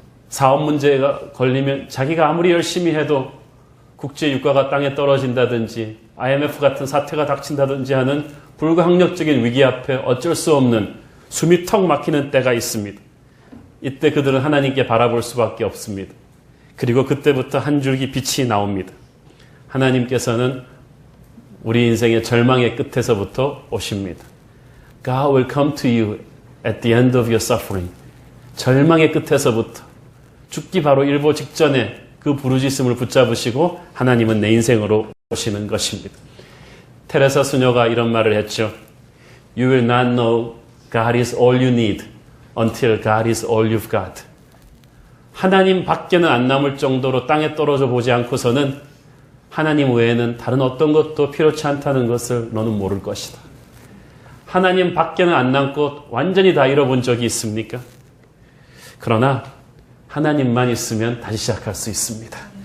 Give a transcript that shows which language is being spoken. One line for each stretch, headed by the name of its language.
Korean: 사업 문제가 걸리면 자기가 아무리 열심히 해도 국제 유가가 땅에 떨어진다든지 IMF 같은 사태가 닥친다든지 하는 불가항력적인 위기 앞에 어쩔 수 없는 숨이 턱 막히는 때가 있습니다. 이때 그들은 하나님께 바라볼 수밖에 없습니다. 그리고 그때부터 한 줄기 빛이 나옵니다. 하나님께서는 우리 인생의 절망의 끝에서부터 오십니다.
English: God will come to you at the end of your suffering.
Korean: 절망의 끝에서부터 죽기 바로 일보 직전에 그 부르짖음을 붙잡으시고 하나님은 내 인생으로 오시는 것입니다. 테레사 수녀가 이런 말을 했죠.
English: You will not know God is all you need until God is all you've got.
Korean: 하나님 밖에는 안 남을 정도로 땅에 떨어져 보지 않고서는 하나님 외에는 다른 어떤 것도 필요치 않다는 것을 너는 모를 것이다. 하나님 밖에는 안 남고 완전히 다 잃어본 적이 있습니까? 그러나 하나님만 있으면 다시 시작할 수 있습니다.